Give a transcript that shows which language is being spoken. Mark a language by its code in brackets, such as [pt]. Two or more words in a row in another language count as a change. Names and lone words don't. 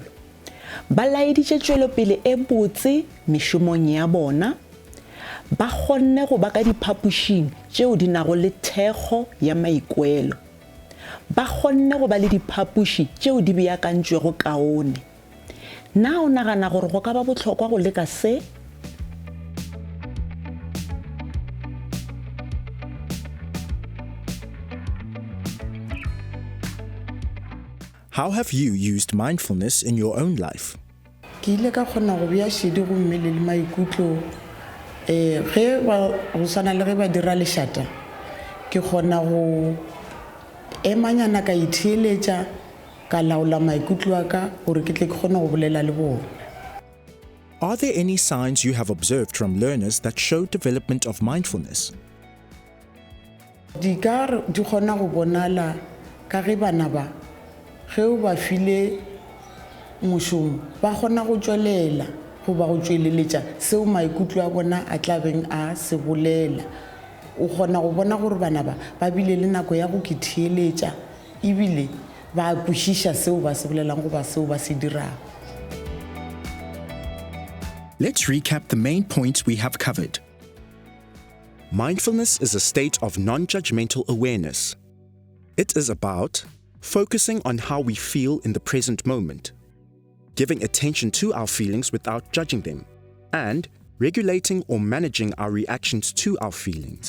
[nso] Ba laeditše tšwelopele e botse mešomong ya bona. Ba kgonne go ba ka diphapošing tšeo di nago le thekgo ya maikuelo. Ba kgonne go ba le diphapoši tšeo di beakantšwego kaone. Na o nagana gore go ka ba bohlokwa go leka se? [en] How have you used mindfulness in your own life? [nso] Ke ile ka kgona go bea šedi go mmele le maikutlo. Ge ba go sana le ge ba dira lešata ke kgona go emanyana ka itheeletša ka laola maikutlo a ka gore ke tle ke kgone go bolela le bona. [en] Are there any signs you have observed from learners that show development of mindfulness? [nso] Di kgona go bonala ka ge bana ba ge o ba file mošomo ba kgona go tšwelela goba go tšweleletša seo maikutlo a bona a tlabeng a se bolela. O kgona go bona gore bana ba bile le nako ya go kitheeletša ebile ba kwešiša seo ba se bolelang goba seo ba se dirago. [en] Let's recap the main points we have covered. Mindfulness is a state of non-judgmental awareness. It is about focusing on how we feel in the present moment, giving attention to our feelings without judging them, and regulating or managing our reactions to our feelings.